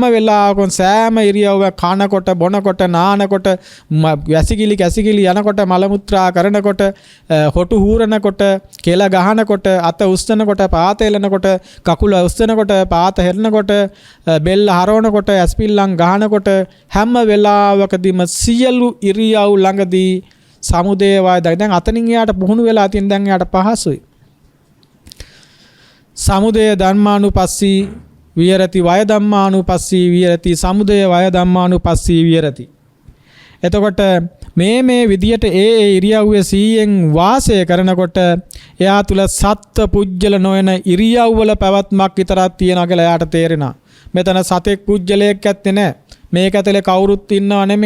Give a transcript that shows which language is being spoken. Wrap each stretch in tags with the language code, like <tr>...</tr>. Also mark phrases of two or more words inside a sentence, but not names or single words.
<si>වෙලාවකම සෑම ඉරියව්වක් කනකොට, බොනකොට, නානකොට, වැසිකිලි යනකොට, මල මුත්‍රා කරනකොට, හොටු හූරනකොට, කෙල ගහනකොට, අත උස්සනකොට, පාත එලනකොට, කකුල උස්සනකොට, පාත හෙරනකොට, බෙල්ල හරවනකොට ඇස්පිල්ලම් ගහනකොට හැම වෙලාවකදීම සියලු ඉරියව් ළඟදී සමුදය වය දැන් අතනින් එයාට පුහුණු වෙලා තියෙන දැන් එයාට පහසුයි.</si> <pi>සමුදය ධම්මානුපස්සී විහෙරති වය ධම්මානුපස්සී විහෙරති සමුදය වය ධම්මානුපස්සී විහෙරති.</pi> <si>එතකොට මේ විදියට ඒ ඉරියව්වේ 100න් වාසය කරනකොට එයා තුල සත්ත්ව පුජ්‍යල නොවන ඉරියව්වල පැවැත්මක් විතරක් තියෙනවා කියලා එයාට තේරෙනවා. මෙතන සතෙක් පුජ්‍යලයක් ඇත්තේ නැහැ. මේක ඇතුලේ කවුරුත් ඉන්නව නෙමෙයි.</si>